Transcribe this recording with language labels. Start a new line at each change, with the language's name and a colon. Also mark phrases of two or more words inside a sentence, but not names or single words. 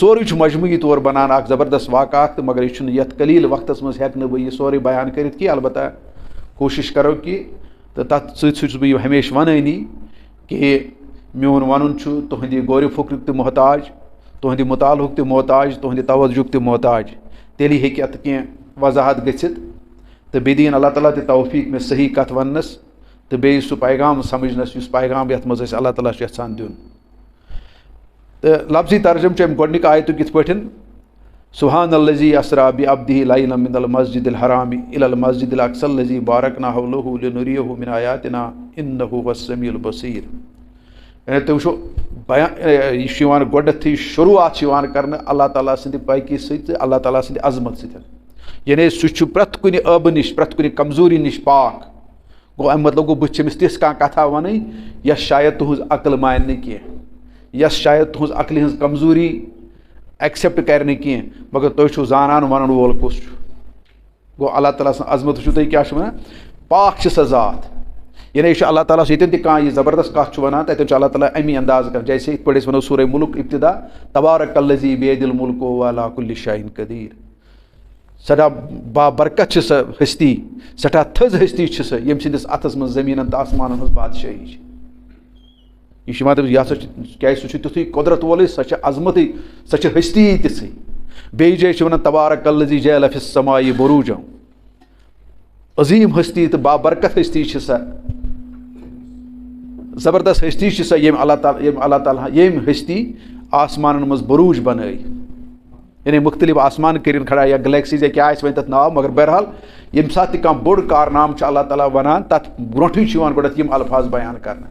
Kashmiri: سورُے چھُ مجموعی طور بنان اکھ زبردست واقعہ اکھ تہٕ مگر یہِ چھُنہٕ یتھ قلیٖل وقتس منٛز ہٮ۪کہٕ نہٕ بہٕ یہِ سورُے بیان کٔرِتھ کینٛہہ البتہ کوٗشِش کرو کہِ تہٕ تتھ سۭتۍ سۭتۍ چھُس بہٕ یہِ ہمیشہِ ونٲنی کہ میون ونُن چھُ تُہنٛدِ غورِ فکرُک تہِ محتاج تُہنٛدِ مطالعُک تہِ محتاج تُہنٛدِ توجُک تہِ محتاج تیٚلہِ ہیٚکہِ اتھ کینٛہہ وضاحت گٔژھِتھ تہٕ بیٚیہِ دِیِن اللہ تعالیٰ تہِ توفیٖق مےٚ صحیح کتھ وننس تہٕ بیٚیہِ سُہ پیغام سمجھنس یُس پیغام یتھ منٛز أسۍ اللہ تعالیٰ چھُ یژھان دیُن. تہٕ لفظی ترجم چھُ امہِ گۄڈنِکہِ آیتُک یِتھ پٲٹھۍ
Arabic: سبحان الذی اسرا بعبدہ لیلا من المسجد الحرام الی المسجد الاقصی الذی بارکنا حولہ لنریہ من آیاتنا انہ هو السمیع البصیر.
Kashmiri: یعنی تُہۍ وٕچھو بیان یہِ چھُ یِوان گۄڈنیتھٕے شروعات چھِ یِوان کرنہٕ اللہ تعالیٰ سٕنٛدِ پاکی سۭتۍ تہٕ اللہ تعالیٰ سٕنٛدِ عظمت سۭتۍ. یعنی سُہ چھُ پرٛٮ۪تھ کُنہِ ٲبہٕ نِش پرٛٮ۪تھ کُنہِ کمزوٗری نِش پاک. گوٚو اَمہِ مطلب گوٚو بہٕ چھِ أمِس تِژھ کانٛہہ کتھا وَنٕنۍ یۄس شاید تُہٕنٛز عقل مانہِ نہٕ کینٛہہ یۄس شاید تُہٕنٛز عقلہِ ہٕنٛز کمزوٗری ایکسیپٹ کرِ نہٕ کینٛہہ مگر تُہۍ چھِو زانان ونن وول کُس چھُ. گوٚو اللہ تعالیٰ سٕنٛز عظمت وٕچھِو تُہۍ کیاہ چھِ ونان پاک چھِ سۄ ذات. یعنی یہِ چھُ اللہ تعالیٰ ییٚتٮ۪ن تہِ کانٛہہ یہِ زبردست کتھ چھُ ونان تتٮ۪ن چھُ اللہ تعالیٰ امی انداز کران جیسے یِتھ پٲٹھۍ أسۍ ونو سورہ ملک ابتدا
Arabic: تبارک الذی بیدِ الملک وهو علی کُلہِ شیء قدیر.
Kashmiri: سٮ۪ٹھاہ بابرکت چھِ سۄ ہستی سٮ۪ٹھاہ تھٔز ہستی چھِ سۄ ییٚمہِ سٕنٛدِس اتھس منٛز زٔمیٖنن تہٕ آسمانن ہٕنٛز بادشٲہی چھِ. یہِ چھُ یِوان دَپنہٕ یہِ ہسا چھُ کیازِ سُہ چھُ تیُتھُے قۄدرت وولٕے سۄ چھِ عظمتٕے سۄ چھِ ہستی تِژھٕے. بیٚیہِ جایہِ چھِ ونان
Arabic: تبارک الذی جعل فی السماء بروجا
Kashmiri: عظیٖم ہستی تہٕ بابرکت ہستی چھِ سۄ زبردست ہستی چھِ سۄ ییٚمۍ اللہ تعالیٰ ییٚمۍ ہستی آسمانن منٛز بروج بنٲے. یعنی مختلف آسمان کٔرِنۍ کھڑا یا گلیکسیز یا کیاہ آسہِ وۄنۍ تتھ ناو مگر بہرحال ییٚمہِ ساتہٕ تہِ کانٛہہ بوٚڑ کارنامہٕ چھُ اللہ تعالیٰ ونان تتھ برونٛٹھٕے چھُ یِوان گۄڈنیتھ یِم الفاظ بیان کرنہٕ.